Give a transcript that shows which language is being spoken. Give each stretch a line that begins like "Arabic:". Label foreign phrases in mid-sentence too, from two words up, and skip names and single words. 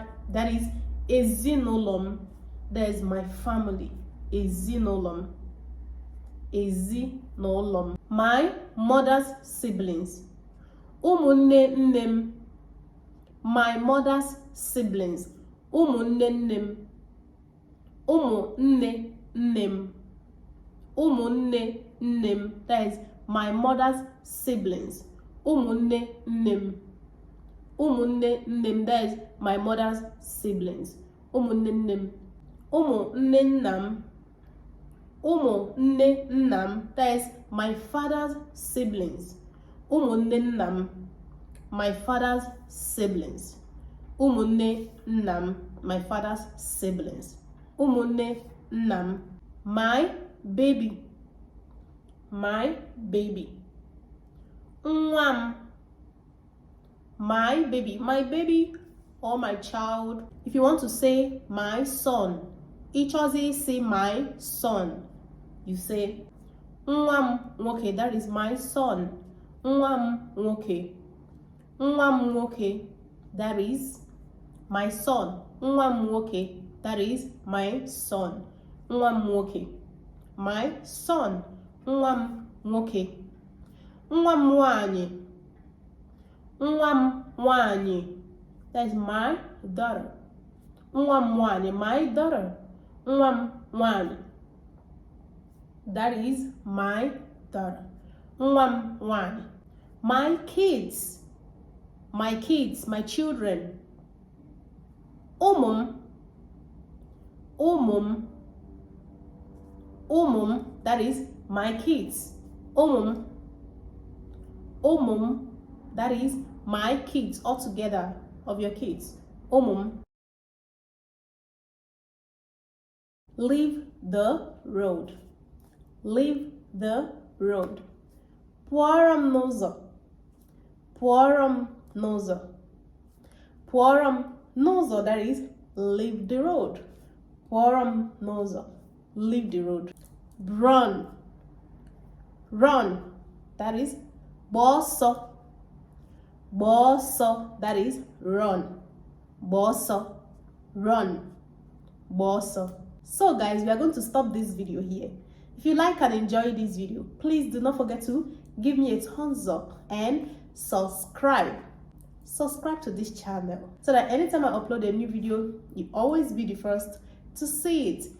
English: That is
Igbo: ezinụlọ m.
English: That is my family.
Igbo: Ezinụlọ m. Ezinụlọ m.
English: My mother's siblings.
Igbo: Ụmụnne nne m.
English: My mother's siblings.
Igbo: Ụmụnne nne m. Ụmụnne nne m. Ụmụnne nne m.
English: That is my mother's siblings.
Igbo: Ụmụnne nne m. Ụmụnne nne m.
English: That is my mother's siblings.
Igbo: Ụmụnne nne m. Ụmụnne nna m. Ụmụnne nnam,
English: that is my father's siblings.
Igbo: Ụmụnne nnam,
English: my father's siblings.
Igbo: Ụmụnne nnam,
English: my father's siblings.
Igbo: Ụmụnne nnam,
English: my baby. My baby. Nwam, my baby or my child. If you want to say my son, each other say my son. You say
Igbo: nwam nwoke,
English: that is my son.
Igbo: Nwam nwoke. Nwam nwoke,
English: that is my son.
Igbo: Nwam nwoke,
English: that is my son.
Igbo: Nwam nwoke,
English: my son.
Igbo: Nwam nwoke. Nwam nwaanyị. Nwam nwaanyị,
English: that is my daughter.
Igbo: Nwam nwaanyị,
English: my daughter.
Igbo: Nwam nwaanyị,
English: that is my daughter.
Igbo: Nwam nwaanyị.
English: My kids, my children.
Igbo: Ụmụm. Ụmụm,
English: that is my kids. Ụmụm, that is my kids altogether of your kids. Ụmụm. Leave the road. Leave the road.
Igbo: Pụọrọ m n'ụzọ. Pụọrọ m n'ụzọ. Pụọrọ m n'ụzọ,
English: that is leave the road.
Igbo: Pụọrọ m n'ụzọ,
English: leave the road. Run. Run, that is
Igbo: gbaa ọsọ. Gbaa ọsọ,
English: that is run.
Igbo: Gbaa ọsọ, run. Gbaa ọsọ.
English: So guys, we are going to stop this video here. If you like and enjoy this video, please do not forget to give me a thumbs up and subscribe. Subscribe to this channel so that anytime I upload a new video, you always be the first to see it.